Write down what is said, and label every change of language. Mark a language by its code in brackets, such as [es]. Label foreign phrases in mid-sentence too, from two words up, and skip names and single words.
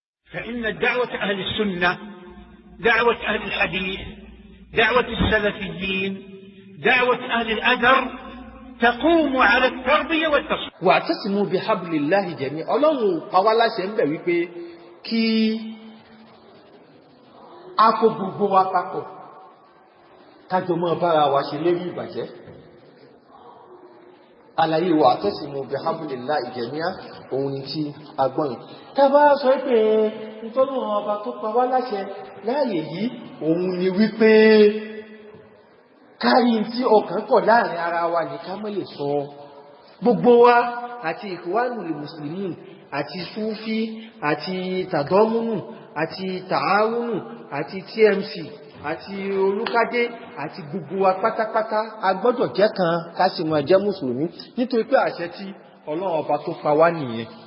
[ar] فإن دعوة أهل السنة دعوة أهل الحديث دعوة السلفيين دعوة أهل الأثر تقوم على التربية والتصحيح. واعتصموا بحبل الله جميعا. [yo] Ọlọ́run pa wá láṣẹ ńbẹ̀ wípé kí a kó gbogbo wa papọ̀ ká jọ mọ́ bára wa ṣe lérí ìbàjẹ́. Àlàyé [ar] واعتصموا بحبل الله جميعا [yo] òun ni tí a gbọ́ yìí. Tá bá sọ pé nítorí ọba tó pa wá láṣẹ láàyè yìí òun ni wípé kárí tí ọkàn kọ̀ láàrin ara wa ní ká mọ́ lè sọ gbogbo wa àti Ikhwanul Muslimin àti Sufi àti Tàdọ́múnù àti Tàáwúnù àti TMC àti Olúkádé àti gbogbo wa pátápátá a gbọ́dọ̀ jẹ́ kan ká sì máa jẹ́ mùsùlùmí nítorí pé àṣẹ tí Ọlọ́run ọba tó pa wá nìyẹn.